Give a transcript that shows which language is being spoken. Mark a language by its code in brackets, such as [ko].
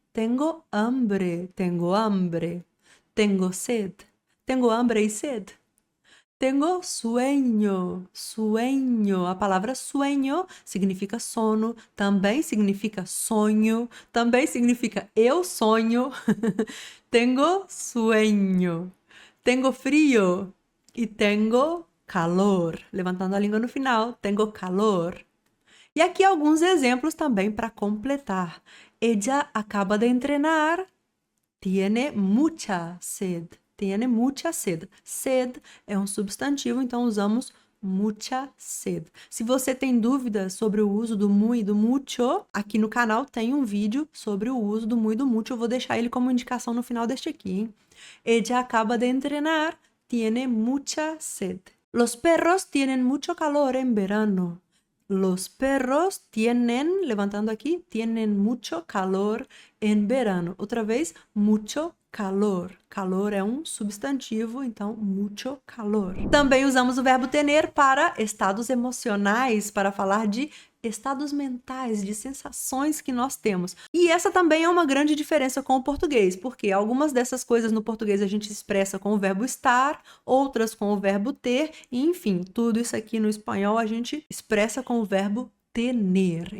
[es] Tengo hambre, tengo hambre. Tengo sed. Tengo hambre e sed. Tengo sueño, sueño. [pt] A palavra sueño significa sono, também significa sonho, também significa eu sonho. [es] Tengo sueño. Tengo frío e tengo calor. [pt] Levantando a língua no final, [es] tengo calor. [pt] E aqui alguns exemplos também para completar. [es] Ella acaba de entrenar. Tiene mucha sed. Tiene mucha sed. [pt] Sed é um substantivo, então usamos mucha sed. Se você tem dúvidas sobre o uso do mu e do mucho, aqui no canal tem um vídeo sobre o uso do mu e do mucho. Eu vou deixar ele como indicação no final deste aqui, hein? [es] Ella acaba de entrenar. tiene mucha sed. Los perros tienen mucho calor en verano. Los perros tienen, levantando aquí, tienen mucho calor en verano. [pt] Outra vez, [es] mucho calor. [pt] Calor é um substantivo, então, [es] mucho calor. [pt] Também usamos o verbo tener para estados emocionais, para falar de estados mentais, de sensações que nós temos. E essa também é uma grande diferença com o português, porque algumas dessas coisas no português a gente expressa com o verbo estar, outras com o verbo ter, e enfim, tudo isso aqui no espanhol a gente expressa com o verbo tener.